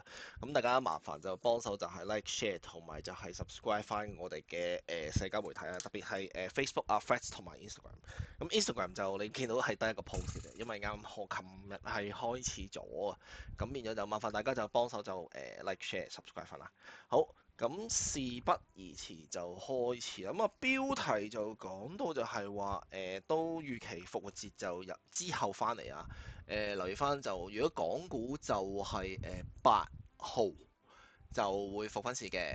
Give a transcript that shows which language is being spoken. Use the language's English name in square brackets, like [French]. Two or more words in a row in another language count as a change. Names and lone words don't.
[Cantonese] 咁大家麻煩就幫手就係 [English] like share [Cantonese] 同埋就係 subscribe 翻我哋嘅社交媒體啊，特別係Facebook 啊、Threads 同埋 Instagram。咁 Instagram 就你見到係得一個 post 嘅，因為啱我琴日係開始咗啊，咁變咗就麻煩大家就幫手就 [English] like share subscribe [Cantonese] 翻啦。好。咁事不宜遲就開始啦。標題就講到就係話都預期復活節就入之後翻嚟啊。留意翻就如果港股就係8號就會復翻市嘅。